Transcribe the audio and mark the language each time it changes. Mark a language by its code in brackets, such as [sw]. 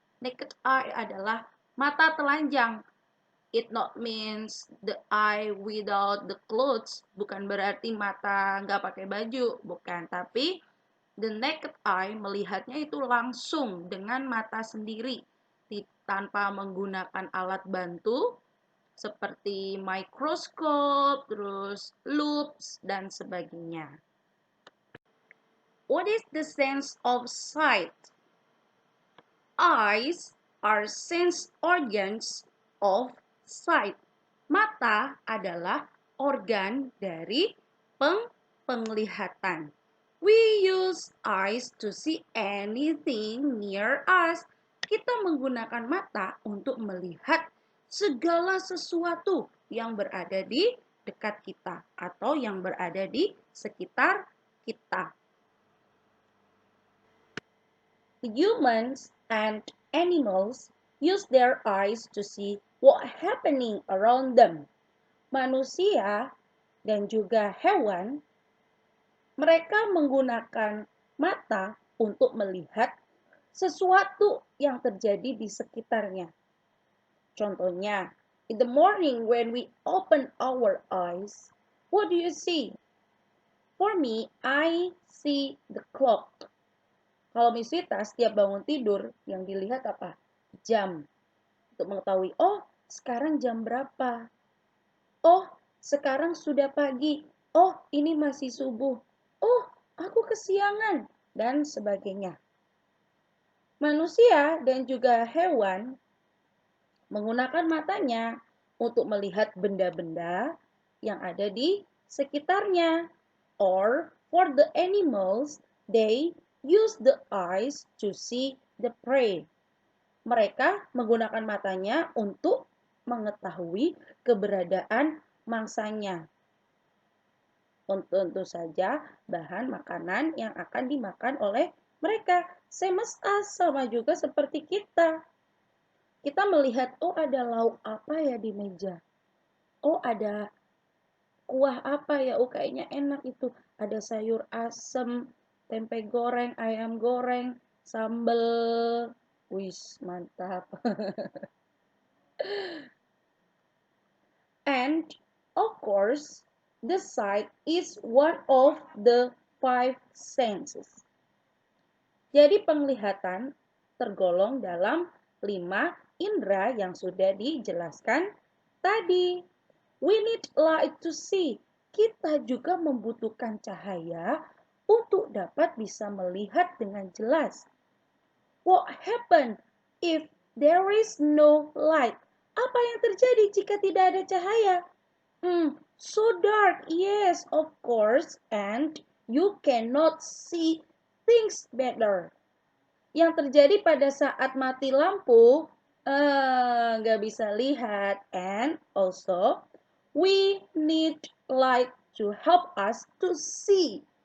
[id] Naked eye adalah mata telanjang. [en] It not means the eye without the clothes. [id] Bukan berarti mata nggak pakai baju, bukan. Tapi the naked eye melihatnya itu langsung dengan mata sendiri, tanpa menggunakan alat bantu seperti mikroskop, terus loops, dan sebagainya. [en] What is the sense of sight? Eyes are sense organs of sight. [id] Mata adalah organ dari penglihatan. [en] We use eyes to see anything near us. [id] Kita menggunakan mata untuk melihat segala sesuatu yang berada di dekat kita atau yang berada di sekitar kita. [en] Humans and animals use their eyes to see what happening around them. [id] Manusia dan juga hewan, mereka menggunakan mata untuk melihat sesuatu yang terjadi di sekitarnya. [en] Contohnya, in the morning when we open our eyes, what do you see? For me, I see the clock. [id] Kalau Miss Wita setiap bangun tidur, yang dilihat apa? Jam. Untuk mengetahui, oh sekarang jam berapa? Oh sekarang sudah pagi. Oh ini masih subuh. Oh aku kesiangan. Dan sebagainya. Manusia dan juga hewan menggunakan matanya untuk melihat benda-benda yang ada di sekitarnya. [en] Or for the animals, they use the eyes to see the prey. [id] Mereka menggunakan matanya untuk mengetahui keberadaan mangsanya. Tentu saja bahan makanan yang akan dimakan oleh mereka. [en] Same as us, [id] sama juga seperti kita. Kita melihat, oh ada lauk apa ya di meja. Oh ada kuah apa ya, oh kayaknya enak itu. Ada sayur asem, tempe goreng, ayam goreng, sambal. Wis, mantap. [en] And of course, the sight is one of the five senses. [id] Jadi penglihatan tergolong dalam 5 indera yang sudah dijelaskan tadi. [en] We need light to see. [id] Kita juga membutuhkan cahaya untuk dapat bisa melihat dengan jelas. [en] What happen if there is no light? [id] Apa yang terjadi jika tidak ada cahaya? [en] So dark, yes, of course, and you cannot see things better. [id] Yang terjadi pada saat mati lampu, nggak bisa lihat, [en] and also we need light to help us to see.